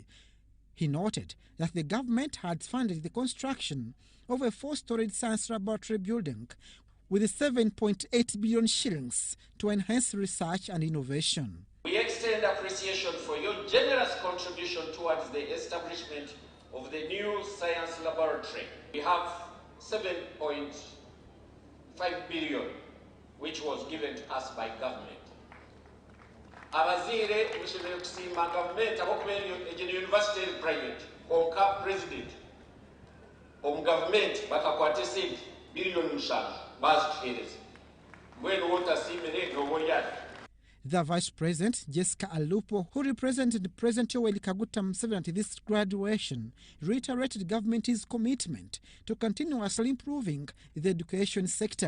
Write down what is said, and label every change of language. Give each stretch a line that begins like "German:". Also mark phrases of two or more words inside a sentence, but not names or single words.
English: He noted that the government had funded the construction of a 4-storied science laboratory building with 7.8 billion shillings to enhance research and innovation. We extend appreciation for your generous contribution towards the establishment of the new science laboratory. We have 7.5 billion, which was given to us by government.
Nyankole: Abazire mushobora kusima government abokubera university private konka president government bakakwata sente billion mushanu bazituhereza mbwenu wotasimire nobolyati.
English: The Vice President, Jessica Alupo, who represented President Yoweri Kaguta Museveni at this graduation, reiterated government's commitment to continuously improving the education sector.